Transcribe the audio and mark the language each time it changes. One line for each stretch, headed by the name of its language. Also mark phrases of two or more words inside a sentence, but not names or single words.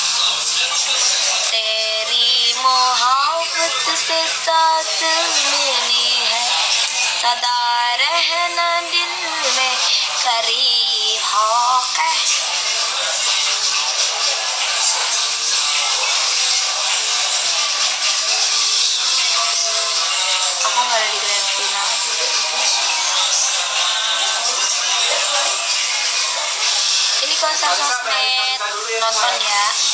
Hindi: तेरी मोहब्बत से सांस मिली है सदा रहना दिल में करीब होके
Indonesian: aku nggak ada di grand final. Ini konser sosmed, nonton ya.